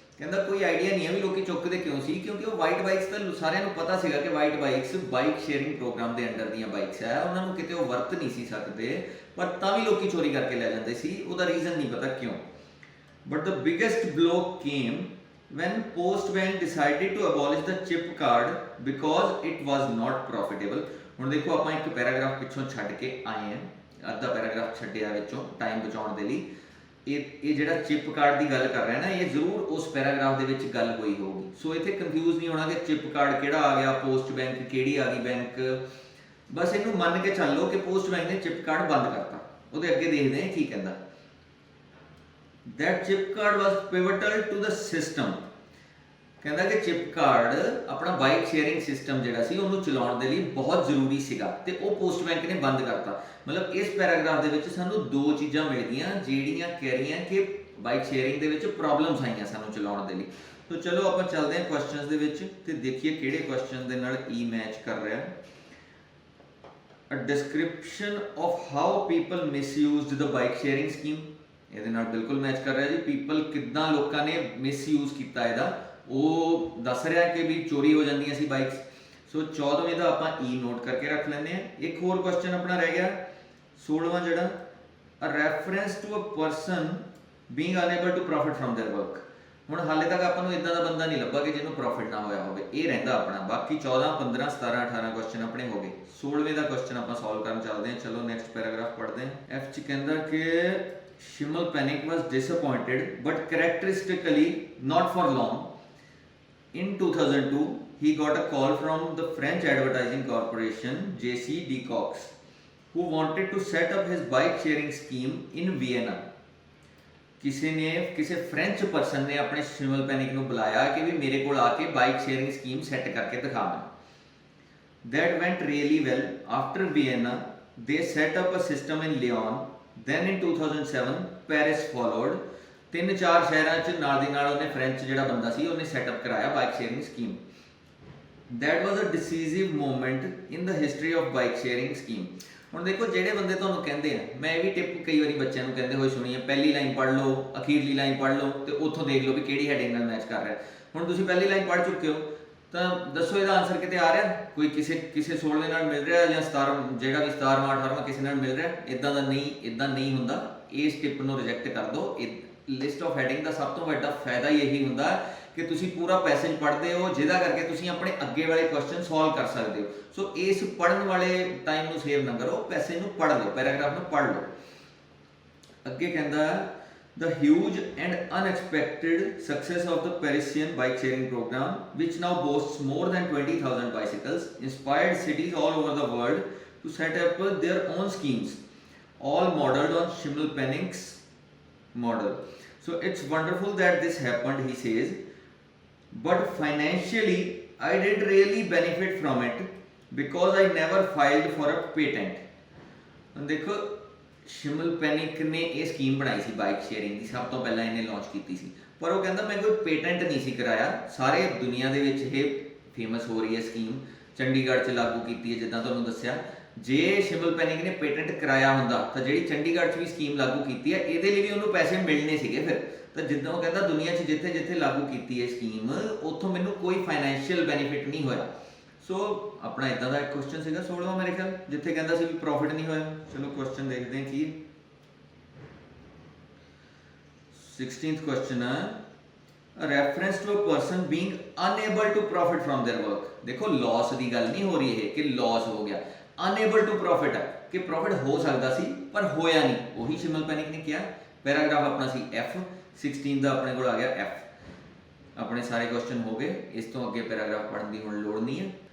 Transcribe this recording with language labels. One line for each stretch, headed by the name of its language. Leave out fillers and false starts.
Punjabi: ਕਹਿੰਦਾ ਕੋਈ ਆਈਡੀਆ ਨਹੀਂ ਹੈ ਵੀ ਲੋਕੀ ਚੁੱਕਦੇ ਕਿਉਂ ਸੀ, ਕਿਉਂਕਿ ਉਹ ਵਾਈਟ ਬਾਈਕਸ ਤਾਂ ਸਾਰਿਆਂ ਨੂੰ ਪਤਾ ਸੀਗਾ ਕਿ white bikes bike sharing programme ਦੇ ਅੰਡਰ ਦੀਆਂ ਬਾਈਕਸ ਹੈ, ਉਹਨਾਂ ਨੂੰ ਕਿਤੇ ਉਹ ਵਰਤ ਨਹੀਂ ਸੀ ਸਕਦੇ, ਪਰ ਤਾਂ ਵੀ ਲੋਕੀ ਚੋਰੀ ਕਰਕੇ ਲੈ ਜਾਂਦੇ ਸੀ। ਉਹਦਾ ਰੀਜ਼ਨ ਨਹੀਂ ਪਤਾ ਕਿਉਂ।
English: But the biggest blow came when Post Bank decided to abolish the chip card because it was not profitable.
Punjabi: ਹੁਣ ਦੇਖੋ ਆਪਾਂ ਇੱਕ ਪੈਰਾਗ੍ਰਾਫ ਪਿੱਛੋਂ ਛੱਡ ਕੇ ਆਏ ਹਾਂ, ਅੱਧਾ ਪੈਰਾਗ੍ਰਾਫ ਛੱਡਿਆ ਵਿੱਚੋਂ ਟਾਈਮ ਬਚਾਉਣ ਦੇ ਲਈ। ਇਹ ਜਿਹੜਾ ਚਿਪ ਕਾਰਡ ਦੀ ਗੱਲ ਕਰ ਰਿਹਾ ਨਾ, ਇਹ ਜ਼ਰੂਰ ਉਸ ਪੈਰਾਗ੍ਰਾਫ ਦੇ ਵਿੱਚ ਗੱਲ ਹੋਈ ਹੋਊਗੀ। ਸੋ ਇੱਥੇ ਕਨਫਿਊਜ਼ ਨਹੀਂ ਹੋਣਾ ਕਿ ਚਿਪ ਕਾਰਡ ਕਿਹੜਾ ਆ ਗਿਆ, ਪੋਸਟ ਬੈਂਕ ਕਿਹੜੀ ਆ ਗਈ ਬੈਂਕ। ਬਸ ਇਹਨੂੰ ਮੰਨ ਕੇ ਚੱਲ ਲਓ ਕਿ ਪੋਸਟ ਬੈਂਕ ਨੇ ਚਿਪ ਕਾਰਡ ਬੰਦ ਕਰਤਾ। ਉਹਦੇ ਅੱਗੇ ਦੇਖਦੇ ਹਾਂ ਕੀ ਕਹਿੰਦਾ।
English: That chip card was pivotal to the system.
Punjabi: ਕਹਿੰਦਾ ਕਿ ਚਿਪ ਕਾਰਡ ਆਪਣਾ ਬਾਈਕ ਸ਼ੇਅਰਿੰਗ ਸਿਸਟਮ ਜਿਹੜਾ ਸੀ ਉਹਨੂੰ ਚਲਾਉਣ ਦੇ ਲਈ ਬਹੁਤ ਜ਼ਰੂਰੀ ਸੀਗਾ ਤੇ ਉਹ ਪੋਸਟ ਬੈਂਕ ਨੇ ਬੰਦ ਕਰਤਾ। ਮਤਲਬ ਇਸ ਪੈਰਾਗ੍ਰਾਫ ਦੇ ਵਿੱਚ ਸਾਨੂੰ ਦੋ ਚੀਜ਼ਾਂ ਮਿਲ ਗਈਆਂ ਜਿਹੜੀਆਂ ਕਹਿ ਰਹੀਆਂ ਕਿ ਬਾਈਕ ਸ਼ੇਅਰਿੰਗ ਦੇ ਵਿੱਚ ਪ੍ਰੋਬਲਮਸ ਆਈਆਂ ਸਾਨੂੰ ਚਲਾਉਣ ਦੇ ਲਈ। ਸੋ ਚਲੋ ਆਪਾਂ ਚੱਲਦੇ ਹਾਂ ਕੁਐਸਚਨਸ ਦੇ ਵਿੱਚ ਤੇ ਦੇਖੀਏ ਕਿਹੜੇ ਕੁਐਸਚਨ ਦੇ ਨਾਲ ਈ ਮੈਚ ਕਰ ਰਿਹਾ।
English: A description of how people misused the bike sharing scheme.
Punjabi: ਇਹਦੇ ਨਾਲ ਬਿਲਕੁਲ ਮੈਚ ਕਰ ਰਿਹਾ ਜੀ। ਪੀਪਲ ਕਿੱਦਾਂ ਲੋਕਾਂ ਨੇ ਮਿਸਯੂਜ਼ ਕੀਤਾ ਇਹਦਾ, ਉਹ ਦੱਸ ਰਿਹਾ ਕਿ ਵੀ ਚੋਰੀ ਹੋ ਜਾਂਦੀਆਂ ਸੀ ਬਾਈਕਸ। ਸੋ 14ਵੇਂ ਦਾ ਆਪਾਂ ਈ ਨੋਟ ਕਰਕੇ ਰੱਖ ਲੈਂਦੇ ਹਾਂ। ਇੱਕ ਹੋਰ ਕੁਐਸਚਨ ਆਪਣਾ ਰਹਿ ਗਿਆ 16ਵਾਂ ਜਿਹੜਾ
English: a reference to a person being unable to profit from their work.
Punjabi: ਹੁਣ ਹਾਲੇ ਤੱਕ ਆਪਾਂ ਨੂੰ ਇਦਾਂ ਦਾ ਬੰਦਾ ਨਹੀਂ ਲੱਭਾ ਕਿ ਜਿਹਨੂੰ ਪ੍ਰੋਫਿਟ ਨਾ ਹੋਇਆ ਹੋਵੇ, ਇਹ ਰਹਿੰਦਾ ਆਪਣਾ। ਬਾਕੀ 14 15 17 18 ਕੁਐਸਚਨ ਆਪਣੇ ਹੋ ਗਏ। 16ਵੇਂ ਦਾ ਕੁਐਸਚਨ ਆਪਾਂ ਸੋਲਵ ਕਰਨ ਚੱਲਦੇ ਹਾਂ। ਚਲੋ ਨੈਕਸਟ ਪੈਰਾਗ੍ਰਾਫ ਪੜ੍ਹਦੇ ਹਾਂ। ਐਫ 'ਚ ਕਹਿੰਦਾ ਕਿ
English: Schimmelpenninck was disappointed but characteristically not for long. In 2002, he got a call from the French advertising corporation JC Decox, who wanted to set up his bike sharing scheme in Vienna.
Punjabi: ਕਿਸੇ French person ਨੇ ਆਪਣੇ Schimmelpenninck ਨੂੰ ਬੁਲਾਇਆ ਕਿ ਵੀ ਮੇਰੇ ਕੋਲ ਆ ਕੇ bike sharing scheme set ਕਰਕੇ ਦਿਖਾ ਮੈਨੂੰ।
English: That went really well. After Vienna, they set up a system in Lyon. Then in 2007 Paris followed.
Punjabi: 3-4 ਸ਼ਹਿਰਾਂ 'ਚ ਨਾਲ ਦੀ ਨਾਲ ਉਹਨੇ ਫ੍ਰੈਂਚ ਜਿਹੜਾ ਬੰਦਾ ਸੀ ਉਹਨੇ ਸੈਟਅਪ ਕਰਾਇਆ bike sharing scheme.
English: That was a decisive moment in the history of bike sharing scheme.
Punjabi: ਹੁਣ ਦੇਖੋ ਜਿਹੜੇ ਬੰਦੇ ਤੁਹਾਨੂੰ ਕਹਿੰਦੇ ਆ, ਮੈਂ ਇਹ ਵੀ ਟਿਪ ਕਈ ਵਾਰੀ ਬੱਚਿਆਂ ਨੂੰ ਕਹਿੰਦੇ ਹੋਏ ਸੁਣੀ ਹੈ, ਪਹਿਲੀ ਲਾਈਨ ਪੜ੍ਹ ਲਓ, ਅਖੀਰਲੀ ਲਾਈਨ ਪੜ੍ਹ ਲਓ ਤੇ ਉੱਥੋਂ ਦੇਖ ਲਓ ਵੀ ਕਿਹੜੀ ਹੈਡਿੰਗ ਨਾਲ ਮੈਚ ਕਰ ਰਿਹਾ। ਹੁਣ ਤੁਸੀਂ ਪਹਿਲੀ ਲਾਈਨ ਪੜ੍ਹ ਚੁੱਕੇ ਹੋ ਤਾਂ ਦੱਸੋ ਇਹਦਾ ਆਨਸਰ ਕਿਤੇ ਆ ਰਿਹਾ? ਕੋਈ ਕਿਸੇ 16ਵੇਂ ਨਾਲ ਮਿਲ ਰਿਹਾ ਜਾਂ 17 ਜਿਹੜਾ ਵੀ 17ਵਾਂ 18ਵਾਂ ਕਿਸੇ ਨਾਲ ਮਿਲ ਰਿਹਾ? ਇਦਾਂ ਦਾ ਨਹੀਂ, ਇਦਾਂ ਨਹੀਂ ਹੁੰਦਾ। ਇਸ ਟਿਪ ਨੂੰ ਰਿਜੈਕਟ ਕਰ ਦਿਓ। ਲਿਸਟ ਆਫ ਹੈਡਿੰਗ ਦਾ ਸਭ ਤੋਂ ਵੱਡਾ ਫਾਇਦਾ ਇਹੀ ਹੁੰਦਾ ਕਿ ਤੁਸੀਂ ਪੂਰਾ ਪੈਸੇਜ ਪੜ੍ਹਦੇ ਹੋ, ਜਿਹਦਾ ਕਰਕੇ ਤੁਸੀਂ ਆਪਣੇ ਅੱਗੇ ਵਾਲੇ ਕੁਐਸਚਨ ਸੋਲਵ ਕਰ ਸਕਦੇ ਹੋ। ਸੋ ਇਸ ਪੜ੍ਹਨ ਵਾਲੇ ਟਾਈਮ ਨੂੰ ਸੇਵ ਨਾ ਕਰੋ, ਪੈਸੇਜ ਨੂੰ ਪੜ੍ਹ ਲਓ, ਪੈਰਾਗ੍ਰਾਫ ਨੂੰ ਪੜ੍ਹ ਲਓ। ਅੱਗੇ ਕਹਿੰਦਾ
English: the huge and unexpected success of the Parisian bike sharing program, which now boasts more than 20,000 bicycles, inspired cities all over the world to set up their own schemes, all modeled on Schimmelpenninck's model. So it's wonderful that this happened, he says, but financially I didn't really benefit from it because I never filed for a patent. And देखो
Punjabi: ਸ਼ਿਮਲ panic ਨੇ ਇਹ scheme ਬਣਾਈ ਸੀ bike sharing ਦੀ, ਸਭ ਤੋਂ ਪਹਿਲਾਂ ਇਹਨੇ launch ਕੀਤੀ ਸੀ, ਪਰ ਉਹ ਕਹਿੰਦਾ ਮੈਂ ਕੋਈ ਪੇਟੈਂਟ ਨਹੀਂ ਸੀ ਕਰਾਇਆ। ਸਾਰੇ ਦੁਨੀਆ ਦੇ ਵਿੱਚ ਇਹ ਫੇਮਸ ਹੋ ਰਹੀ ਹੈ ਸਕੀਮ, ਚੰਡੀਗੜ੍ਹ 'ਚ ਲਾਗੂ ਕੀਤੀ ਹੈ ਜਿੱਦਾਂ ਤੁਹਾਨੂੰ ਦੱਸਿਆ। ਜੇ ਸ਼ਿਮਲ ਪੈਨਿਕ ਨੇ ਪੇਟੈਂਟ ਕਰਾਇਆ ਹੁੰਦਾ ਤਾਂ ਜਿਹੜੀ ਚੰਡੀਗੜ੍ਹ 'ਚ ਵੀ ਸਕੀਮ ਲਾਗੂ ਕੀਤੀ ਹੈ ਇਹਦੇ ਲਈ ਵੀ ਉਹਨੂੰ ਪੈਸੇ ਮਿਲਣੇ ਸੀਗੇ ਫਿਰ। ਤਾਂ ਜਿੱਦਾਂ ਉਹ ਕਹਿੰਦਾ ਦੁਨੀਆ 'ਚ ਜਿੱਥੇ ਜਿੱਥੇ ਲਾਗੂ ਕੀਤੀ ਹੈ ਸਕੀਮ ਉੱਥੋਂ ਮੈਨੂੰ ਕੋਈ ਫਾਈਨੈਂਸ਼ੀਅਲ ਬੈਨੀਫਿਟ ਨਹੀਂ ਹੋਇਆ। ਸੋ ਆਪਣਾ ਇਦਾਂ ਦਾ ਇੱਕ ਕੁਐਸਚਨ ਸੀਗਾ 16ਵਾਂ ਮੇਰੇ ਖਿਆਲ, ਜਿੱਥੇ ਕਹਿੰਦਾ ਸੀ ਵੀ ਪ੍ਰੋਫਿਟ ਨਹੀਂ ਹੋਇਆ। ਚਲੋ ਕੁਐਸਚਨ ਦੇਖਦੇ ਹਾਂ ਕੀ ਹੈ।
English: 16th question ਹੈ a reference to a person being unable to profit from their work।
Punjabi: ਦੇਖੋ ਲਾਸ ਦੀ ਗੱਲ ਨਹੀਂ ਹੋ ਰਹੀ ਇਹ ਕਿ ਲਾਸ ਹੋ ਗਿਆ,
English: unable to profit
Punjabi: ਹੈ ਕਿ ਪ੍ਰੋਫਿਟ ਹੋ ਸਕਦਾ ਸੀ ਪਰ ਹੋਇਆ ਨਹੀਂ। ਉਹੀ ਸ਼ਿਮਲ ਪੈਨਿਕ ਨੇ ਕਿਹਾ। ਪੈਰਾਗ੍ਰਾਫ ਆਪਣਾ ਸੀ F, 16 ਦਾ ਆਪਣੇ ਕੋਲ ਆ ਗਿਆ F। ਆਪਣੇ ਸਾਰੇ ਕੁਐਸਚਨ ਹੋ ਗਏ, ਇਸ ਤੋਂ ਅੱਗੇ ਪੈਰਾਗ੍ਰਾਫ ਪੜ੍ਹਨ ਦੀ ਹੁਣ ਲੋੜ ਨਹੀਂ ਹੈ।